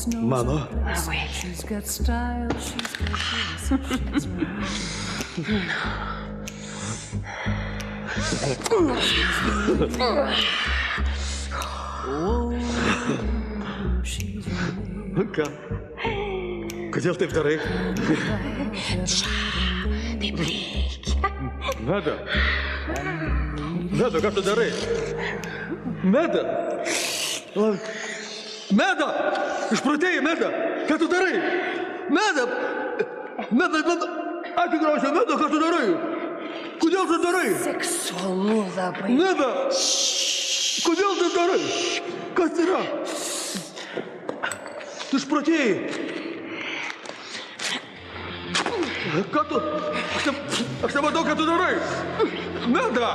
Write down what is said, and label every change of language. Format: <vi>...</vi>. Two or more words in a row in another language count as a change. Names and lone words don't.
<lt>Mano. Ką? Kodėl taip darai? Taip reikia. Meda. Meda, ką tu darai? Meda. Meda. Išprotėjai, Meda. Ką tu darai? Meda. Meda. Atigrausia, Meda, ką tu darai? Kodėl tu darai? Seksualu labai. Meda. Kodėl tu darai? Kas yra? Tu išprotėjai. Ką tu? Aš nematau, ką tu darai. Meda!</lt>